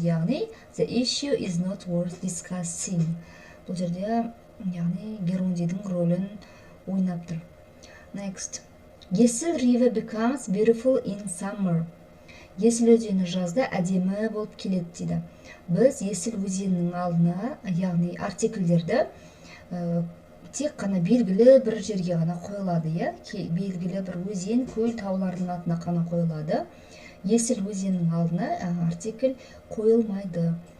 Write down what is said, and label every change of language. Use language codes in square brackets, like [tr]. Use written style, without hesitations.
[kk] Яғни [en] the issue is not worth discussing. [kk] Бұл жерде яғни герундидің рөлін ойнап тұр. [en] Next. Есіл river becomes beautiful in summer. [kk] Есіл өзені жазда әдемі болып келеді дейді. Біз есіл өзенінің алдына, яғни артикльдерді тек қана белгілі бір жерге ғана қойылады, иә? Белгілі бір өзен, көл, таулардың атына қана қойылады. Есіл өзенінің алдына артикль қойылмайды.